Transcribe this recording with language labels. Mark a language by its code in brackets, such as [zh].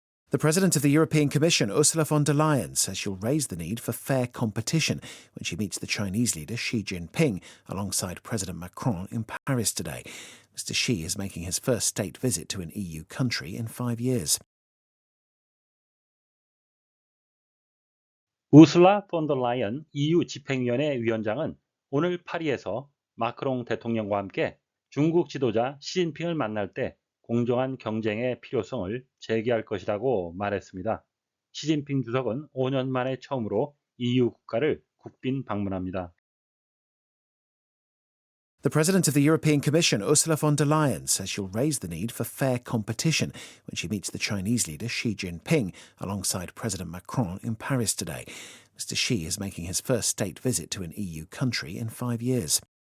[en] The President of the European Commission, Ursula von der Leyen, says she'll raise the need for fair competition when she meets the Chinese leader Xi Jinping alongside President Macron in Paris today. Mr. Xi is making his first state visit to an EU country in 5 years. [ko] 우슬라 폰 더 라이언 EU 집행위원회 위원장은 오늘 파리에서 마크롱 대통령과 함께 중국 지도자 시진핑을 만날 때 공정한 경쟁의 필요성을 제기할 것이라고 말했습니다. 시진핑 주석은 5년 만에 처음으로 EU 국가를 국빈 방문합니다. [en] The President of the European Commission, Ursula von der Leyen, says she'll raise the need for fair competition when she meets the Chinese leader Xi Jinping alongside President Macron in Paris today. Mr. Xi is making his first state visit to an EU country in 5 years.